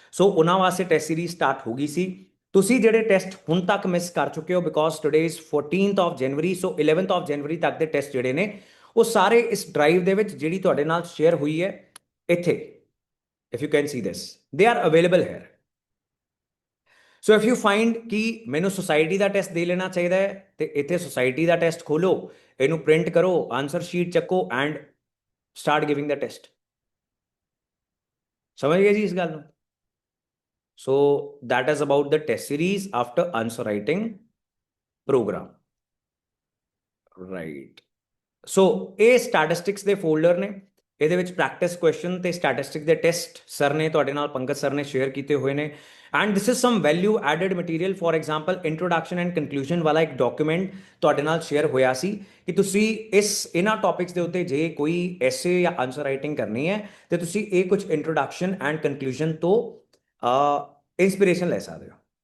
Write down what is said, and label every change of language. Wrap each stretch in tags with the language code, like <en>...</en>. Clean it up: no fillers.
<pa>ਸੋ ਉਹਨਾਂ ਵਾਸਤੇ test series start ਹੋ ਗਈ ਸੀ। ਤੁਸੀਂ ਜਿਹੜੇ ਟੈਸਟ ਹੁਣ ਤੱਕ ਮਿਸ ਕਰ ਚੁੱਕੇ ਹੋ because</pa> <en>today is 14th of January,</en> <pa>so 11th of ਜਨਵਰੀ ਤੱਕ ਦੇ ਟੈਸਟ ਜਿਹੜੇ ਨੇ ਉਹ ਸਾਰੇ ਇਸ ਡਰਾਈਵ ਦੇ ਵਿੱਚ ਜਿਹੜੀ ਤੁਹਾਡੇ ਨਾਲ ਸ਼ੇਅਰ ਹੋਈ ਹੈ ਇੱਥੇ,</pa> <en>If you can see this, they are available here.</en> <pa>So if you find ਕਿ ਮੈਨੂੰ ਸੁਸਾਇਟੀ ਦਾ ਟੈਸਟ ਦੇ ਲੈਣਾ ਚਾਹੀਦਾ ਹੈ ਤੇ ਇੱਥੇ ਸੁਸਾਇਟੀ ਦਾ ਟੈਸਟ ਖੋਲੋ, ਇਹਨੂੰ ਪ੍ਰਿੰਟ ਕਰੋ, ਆਨਸਰ ਸ਼ੀਟ ਚੱਕੋ and</pa> <en>Start giving the test.</en> <pa>ਸਮਝ ਗਏ ਜੀ ਇਸ ਗੱਲ ਨੂੰ?</pa> <en>So that is about the test series after answer writing program, right?</en> <pa>ਸੋ ਇਹ ਸਟੈਟਿਸਟਿਕਸ ਦੇ ਫੋਲਡਰ ਨੇ, ਇਹਦੇ ਵਿੱਚ ਪ੍ਰੈਕਟਿਸ ਕੁਐਸਚਨ ਤੇ ਸਟੈਟਿਸਟਿਕ ਦੇ ਟੈਸਟ ਸਰ ਨੇ ਤੁਹਾਡੇ ਨਾਲ, ਪੰਕਜ ਸਰ ਨੇ ਸ਼ੇਅਰ ਕੀਤੇ ਹੋਏ ਨੇ।</pa> <en>And this is some value added material.</en> <pa>For example introduction and conclusion ਵਾਲਾ ਇੱਕ ਡਾਕੂਮੈਂਟ ਤੁਹਾਡੇ ਨਾਲ ਸ਼ੇਅਰ ਹੋਇਆ ਸੀ ਕਿ ਤੁਸੀਂ ਇਹਨਾਂ ਟੌਪਿਕਸ ਦੇ ਉੱਤੇ ਜੇ ਕੋਈ ਐਸੇ ਜਾਂ ਆਨਸਰ ਰਾਈਟਿੰਗ ਕਰਨੀ ਹੈ ਤੇ ਤੁਸੀਂ ਇਹ ਕੁਝ ਇੰਟਰੋਡਕਸ਼ਨ ਐਂਡ ਕਨਕਲੂਜਨ ਤੋਂ ਇੰਸਪੀਰੇਸ਼ਨ ਲੈ ਸਕਦੇ ਹੋ।</pa>